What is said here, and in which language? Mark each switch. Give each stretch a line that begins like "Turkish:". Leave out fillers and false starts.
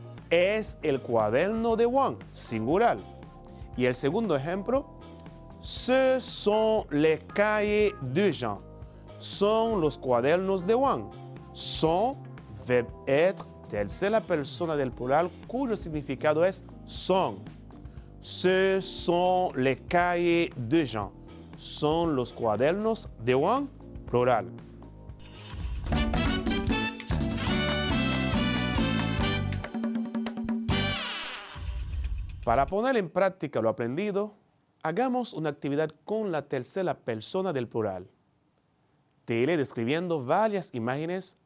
Spanish: Es el cuaderno de Juan, singular. Y el segundo ejemplo,
French: ce sont les cahiers de Jean.
Spanish: Son los cuadernos de Juan. Son,
French: verbe être,
Spanish: tercera persona del plural cuyo significado es son.
French: Ce sont les cahiers de Jean.
Spanish: Son los cuadernos de Juan, plural. Para poner en práctica lo aprendido, hagamos una actividad con la tercera persona del plural. Te iré describiendo varias imágenes